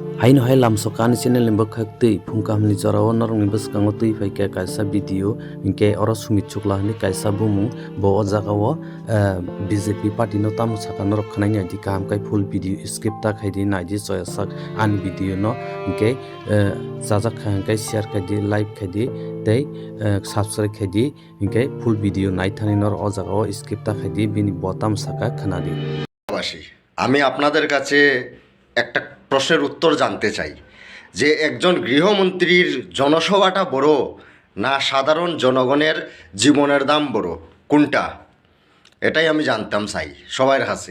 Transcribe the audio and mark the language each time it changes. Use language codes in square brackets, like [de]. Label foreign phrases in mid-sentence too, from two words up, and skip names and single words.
[trp] Haino hai lam sokani channel limbo khakti phungka hamni jorao norong ni bwskango tui faika kaisa video hingke oro sumit chukla ni kaisa bumung bo o jagao BJP party no tamu saka norok khanai ni di kam kai [en] full video [trp] skip ta khaidi naidi choyasak an video no hingke jajak kai share khaidi like khaidi tei subscribe khaidi hingke [en] full video [trp] nai thani nor o jagao skip ta khaidi bini botam saka khanadi [bn] আমি আপনাদের কাছে একটা প্রশ্নের উত্তর জানতে চাই যে একজন গৃহমন্ত্রীর জনসভাটা বড় না সাধারণ জনগণের জীবনের দাম বড়, কোনটা? এটাই আমি জানতাম চাই সবার কাছে।